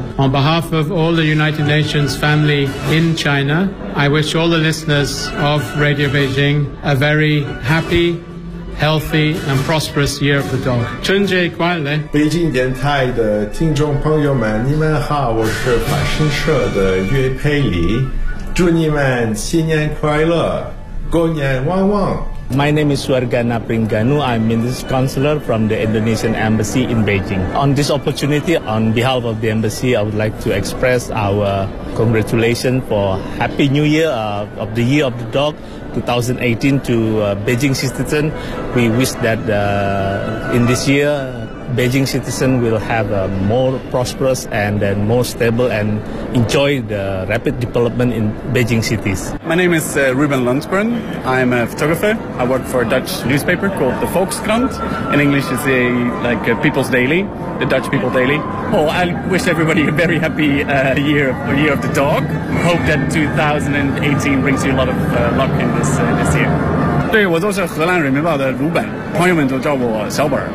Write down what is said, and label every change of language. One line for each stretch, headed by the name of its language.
English: On behalf of all the United Nations family in China, I wish all the listeners of Radio Beijing a very happy, healthy and prosperous year of the dog.
Chinese: 春节快乐！北京电台的听众朋友们，你们好，我是法新社的岳佩里，祝你们新年快乐，狗年旺旺。
English: My name is Suargana Pringanu. I'm Minister Counselor from the Indonesian Embassy in Beijing. On this opportunity, on behalf of the Embassy, I would like to express our congratulations for Happy New Year of the Year of the Dog 2018 to Beijing citizens. We wish that in this year, Beijing citizens will have a more prosperous and then more stable and enjoy the rapid development in Beijing cities. My name is Ruben Lundgren. I'm a photographer. I work for a Dutch newspaper called the Volkskrant. In English, it's a People's Daily, the Dutch People Daily. Oh, I wish everybody a very happy year of the dog. Hope that 2018 brings you a lot of luck in this year.
Chinese: 对，我就是荷兰人民报的鲁本，朋友们都叫我小本。